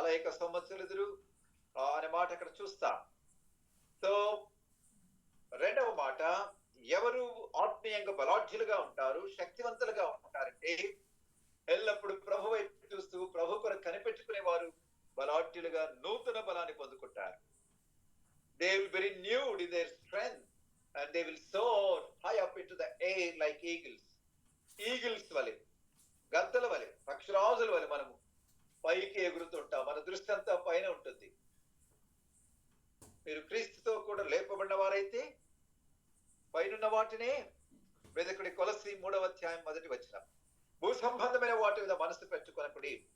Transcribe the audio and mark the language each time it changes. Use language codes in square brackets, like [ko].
[te] 41 సంవత్సరాలు అనే మాట అక్కడ చూస్తాం. సో రెండవ మాట, ఎవరు ఆత్మీయంగా బలాఢ్యులుగా ఉంటారు, శక్తివంతులుగా ఉంటారంటే ఎల్లప్పుడు ప్రభు వైపు చూస్తూ ప్రభు కొరకు కనిపెట్టుకునే వారు బలాఢ్యులుగా నూతన బలాన్ని పొందుకుంటారు. [en] They will be renewed in their strength and they will soar high up into the air like eagles. [te] Eagles వలె, గద్దల వలె, పక్షిరాజుల వలె మనము పైకి ఎగురుతుంటాం. మన దృష్టి అంతా పైన ఉంటుంది. మీరు క్రీస్తుతో కూడా లేపబడిన వారైతే పైనున్న వాటినే వెదకుడి. కొలస్సీ 3వ అధ్యాయం 1వ వచనం. భూ సంబంధమైన వాటి మీద మనసు పెట్టుకొనకుడి.